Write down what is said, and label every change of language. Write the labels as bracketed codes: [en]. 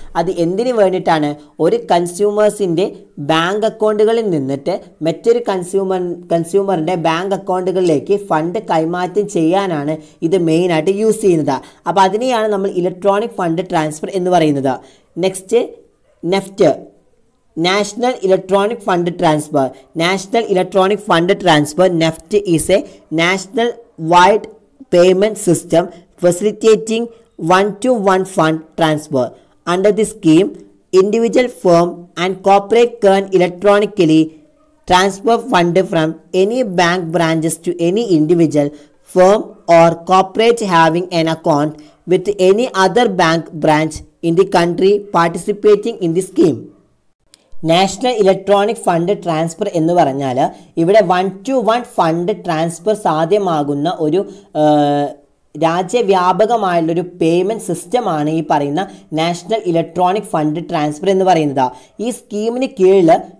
[ml] അത് എന്തിനു വേണ്ടിയിട്ടാണ്? ഒരു കൺസ്യൂമേഴ്സിൻ്റെ ബാങ്ക് അക്കൗണ്ടുകളിൽ നിന്നിട്ട് മറ്റൊരു കൺസ്യൂമറിൻ്റെ ബാങ്ക് അക്കൗണ്ടുകളിലേക്ക് ഫണ്ട് കൈമാറ്റം ചെയ്യാനാണ് ഇത് മെയിനായിട്ട് യൂസ് ചെയ്യുന്നത്. അപ്പോൾ അതിനെയാണ് നമ്മൾ ഇലക്ട്രോണിക് ഫണ്ട് ട്രാൻസ്ഫർ എന്ന് പറയുന്നത്. [en] Next, NEFT, National Electronic Fund Transfer. National Electronic Fund Transfer, NEFT, is a national wide payment system facilitating one-to-one fund transfer. Under this scheme, individual firm and corporate can electronically transfer fund from any bank branches to any individual firm or corporate having an account with any other bank branch in the country participating in the scheme. [ml] National electronic fund transfer എന്ന് പറഞ്ഞാൽ ഇവിടെ 1-to-1 fund transfer സാധ്യമാകുന്ന ഒരു രാജ്യവ്യാപകമായുള്ളൊരു payment സിസ്റ്റമാണ് ഈ പറയുന്ന national electronic fund transfer എന്ന് പറയുന്നത്. ഈ സ്കീമിന് കീഴിൽ